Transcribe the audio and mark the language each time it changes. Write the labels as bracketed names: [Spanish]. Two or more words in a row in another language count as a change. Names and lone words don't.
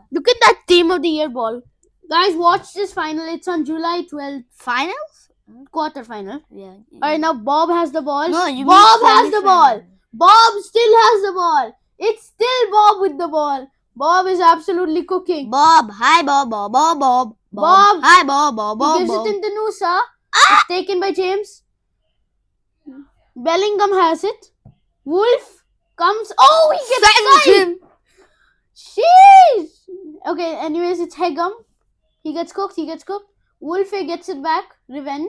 [English] Look at that team of the year ball. Guys, watch this final. It's on July 12th, Finals? quarterfinal. Yeah. Alright, now Bob has the ball. No, you Bob mean has the ball. semi-final. Bob still has the ball. It's still Bob with the ball. Bob is absolutely cooking. Bob, hi Bob, Bob, Bob, Bob. Bob. Hi Bob, Bob, He Bob. gives Bob. it into Nusa. It's taken by James. Bellingham has it. Wolf comes. Oh, he gets Sends side. him. Sheesh. Okay, anyways, it's Hegum. He gets cooked. Wolfe gets it back. Revenge.